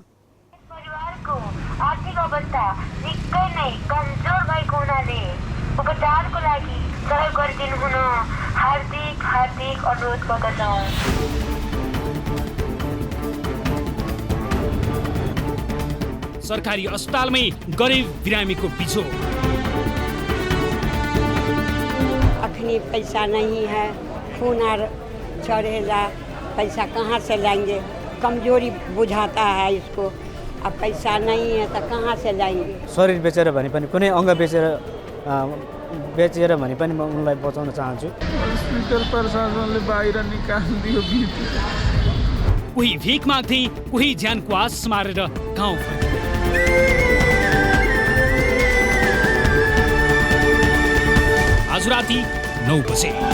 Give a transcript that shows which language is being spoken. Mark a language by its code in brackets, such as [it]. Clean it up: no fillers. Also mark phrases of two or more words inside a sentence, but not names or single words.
[ne] परिवारको आर्थिक अवस्था निकै नै कमजोर भएको हुनाले उपचारको लागि सहयोग गरिदिनु हुन हार्दिक अनुरोध गर्दछौँ। सरकारी अस्पतालमै गरिब बिरामीको बिछो। [hi] अखनी पैसा नहीं है, खून चढ़ेगा, पैसा कहाँ से लाएंगे? कमजोरी बुझाता है इसको। अब पैसा नहीं है तो कहाँ से लाएंगे? [ne] शरीर बेचेर भने पनि कुनै अङ्ग बेचेर भने पनि म उनलाई बचाउन चाहन्छु। हस्पिटल प्रशासनले बाहिर निकालिदियो। कोही भिख माग्थे, कोही ज्यानको आस मारेर गाउँ फर्के। आज राति 9 बजे।